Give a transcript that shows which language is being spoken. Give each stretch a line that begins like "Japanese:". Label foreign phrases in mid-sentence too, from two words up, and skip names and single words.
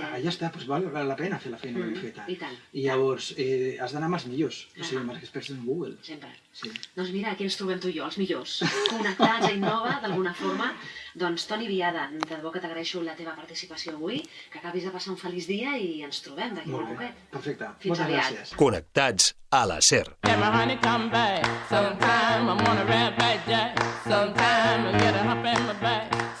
Catalan: Ja està, doncs val la pena fer la feina ben feta. I llavors has d'anar amb els millors, o sigui, amb els experts en
English: Google.
Catalan: Sempre. Doncs mira, aquí ens trobem tu i jo, els millors. Connectats a Innova, d'alguna forma. Doncs Toni Viada, de debò que t'agraeixo la teva participació avui, que acabis de passar un feliç dia i ens trobem d'aquí una poquet. Perfecte. Fins aviat. Connectats a la SER.
English: Sometime I wanna rap like Jack. Sometime I get a hump in my back.